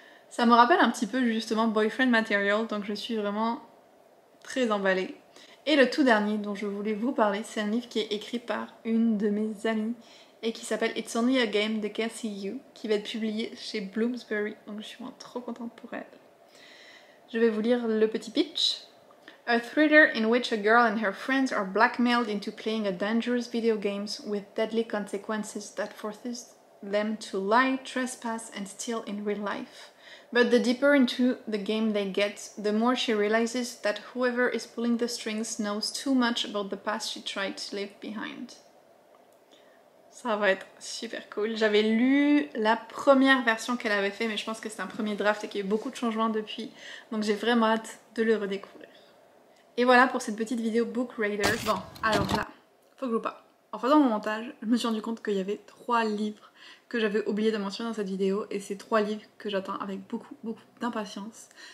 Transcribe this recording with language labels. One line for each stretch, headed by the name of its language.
French: Ça me rappelle un petit peu justement Boyfriend Material, donc je suis vraiment très emballée. Et le tout dernier dont je voulais vous parler, c'est un livre qui est écrit par une de mes amies et qui s'appelle It's Only a Game de Cassie Yu, qui va être publié chez Bloomsbury, donc je suis vraiment trop contente pour elle. Je vais vous lire le petit pitch.
English: A thriller in which a girl and her friends are blackmailed into playing a dangerous video games with deadly consequences that forces them to lie, trespass and steal in real life. But the deeper into the game they get, the more she realizes that whoever is pulling the strings knows too much about the past she tried to leave behind.
French: Ça va être super cool. J'avais lu la première version qu'elle avait fait, mais je pense que c'est un premier draft et qu'il y a eu beaucoup de changements depuis. Donc j'ai vraiment hâte de le redécouvrir. Et voilà pour cette petite vidéo Book Raider. Bon, alors là, faut que je vous parle. En faisant mon montage, je me suis rendu compte qu'il y avait 3 livres que j'avais oublié de mentionner dans cette vidéo, et c'est 3 livres que j'attends avec beaucoup d'impatience.